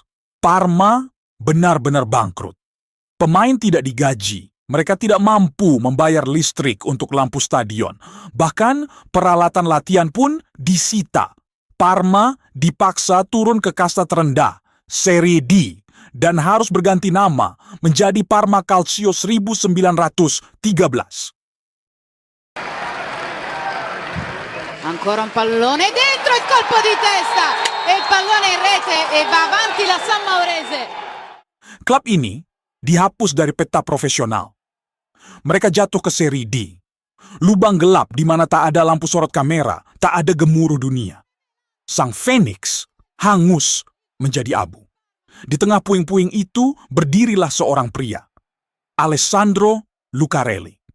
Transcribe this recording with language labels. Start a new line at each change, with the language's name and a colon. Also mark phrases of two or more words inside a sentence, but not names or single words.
Indonesian: Parma benar-benar bangkrut. Pemain tidak digaji, mereka tidak mampu membayar listrik untuk lampu stadion. Bahkan, peralatan latihan pun disita. Parma dipaksa turun ke kasta terendah, Serie D, dan harus berganti nama menjadi Parma Calcio 1913.
Italian: Ancora un pallone dentro, il colpo di testa e il pallone in rete e va avanti la San Maurese.
Indonesian: Klub ini dihapus dari peta profesional. Mereka jatuh ke seri D. Lubang gelap di mana tak ada lampu sorot kamera, tak ada gemuruh dunia. Sang Phoenix hangus menjadi abu. Di tengah puing-puing itu berdirilah seorang pria, Alessandro Lucarelli.